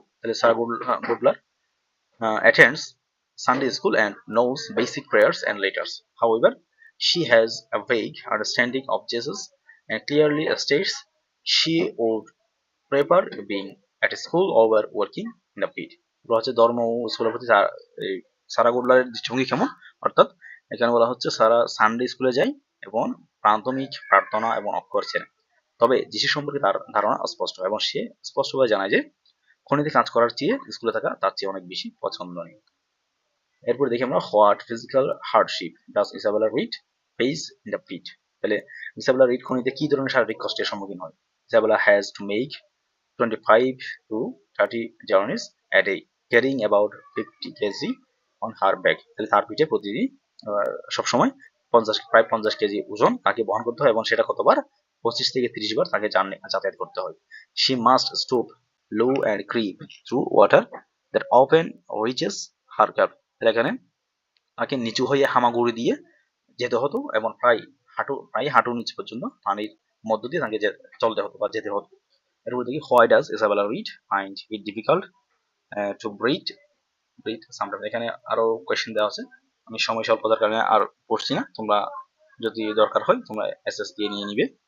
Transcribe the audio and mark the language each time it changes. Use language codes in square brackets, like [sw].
[bn] তাহলে [en] Sarah Gooder attends Sunday school and knows basic prayers and letters. However, she has a vague understanding of Jesus and clearly states she would prefer being at school over working in a pit. [bn] বলা হচ্ছে ধর্ম ও স্কুলের প্রতি সারা গুডলারের দৃষ্টিভঙ্গি কেমন, অর্থাৎ এখানে বলা হচ্ছে সারা সানডে স্কুলে যায় এবং প্রাথমিক প্রার্থনা এবং অক্ষর ছেড়ে, তবে যিশু সম্পর্কে তার ধারণা অস্পষ্ট এবং সে স্পষ্টভাবে জানায় যে খনিতে কাজ করার চেয়ে স্কুলে থাকা তার চেয়ে অনেক বেশি পছন্দনীয়। এরপর দেখি আমরা [en] What physical hardship does Isabella Reid face in the pit. [bn] তাহলে ইসাবেলা রিড খনিতে কি ধরনের শারীরিক কষ্টের সম্মুখীন হয়। [en] Isabella has to make 25 to 30 journeys a day, carrying about 50 kg on her back. [bn] তাহলে তার পিঠে প্রতিদিন সবসময় প্রায় 50 কেজি ওজন তাকে বহন করতে হয় এবং সেটা কতবার 25 থেকে 30 বার তাকে যাতায়াত করতে হয়। [en] She must stoop low and creep through water that often reaches her calf. [bn] তাহলে এখানে তাকে নিচু হয়ে হামাগুড়ি দিয়ে যেতে হতো এবং প্রায় হাঁটু নিচ পর্যন্ত পানির মধ্য দিয়ে তাকে চলতে হতো বা যেতে হতো। এরপর দেখি [en] Why does Isabella Reid find it difficult to breathe sometimes. [bn] এখানে আরো কোয়েশ্চেন দেওয়া আছে, আমি সময় স্বল্পতার কারণে আর পড়ছি না, তোমরা যদি দরকার হয় তোমরা এসএস দিয়ে নিয়ে নিবে।